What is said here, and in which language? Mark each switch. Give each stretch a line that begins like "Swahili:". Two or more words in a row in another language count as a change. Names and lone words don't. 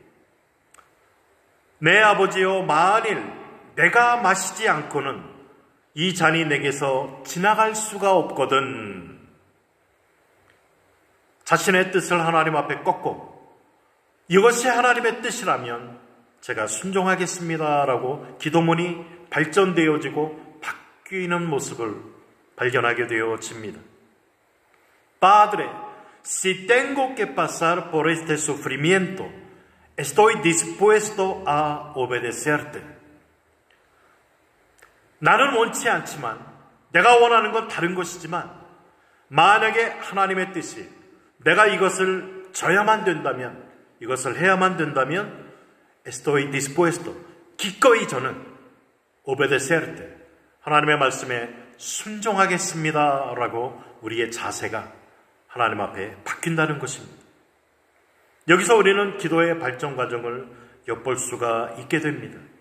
Korean: 내 아버지여, 만일 내가 마시지 않고는 이 잔이 내게서 지나갈 수가 없거든. 자신의 뜻을 하나님 앞에 꺾고 이것이 하나님의 뜻이라면 제가 순종하겠습니다라고 기도문이 발전되어지고 바뀌는 모습을 발견하게 되어집니다.
Spanish: Padre, si tengo que pasar por este sufrimiento, estoy dispuesto a obedecerte.
Korean: 나는 원치 않지만, 내가 원하는 건 다른 것이지만, 만약에 하나님의 뜻이 내가 이것을 져야만 된다면, 이것을 해야만 된다면
Spanish: estoy dispuesto,
Korean: 기꺼이 저는 obedecerte, 하나님의 말씀에 순종하겠습니다 라고 우리의 자세가 하나님 앞에 바뀐다는 것입니다. 여기서 우리는 기도의 발전 과정을 엿볼 수가 있게 됩니다.